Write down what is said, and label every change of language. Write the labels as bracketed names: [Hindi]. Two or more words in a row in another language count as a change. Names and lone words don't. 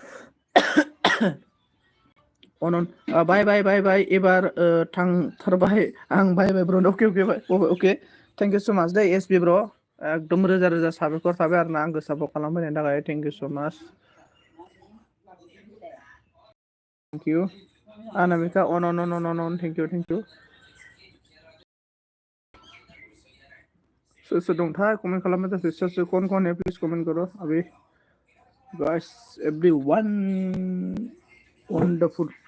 [Bodo] अनन बाय एबार थांथारबाय आं बाय ब्र अके [English] thank you so much [Bodo] दे एस बि ब्र एकदम रोजा साबायखर थाबाय आरो ना आंखौ सापर्ट खालामफैनायनि थाखाय [English] thank you so much thank you Anamika on thank you sir [Bodo] दंथाय कमेन्ट खालामनाय जासै [English] सोर [Hindi] कौन है प्लिज कमेन्ट करो अभी [English] guys everyone wonderful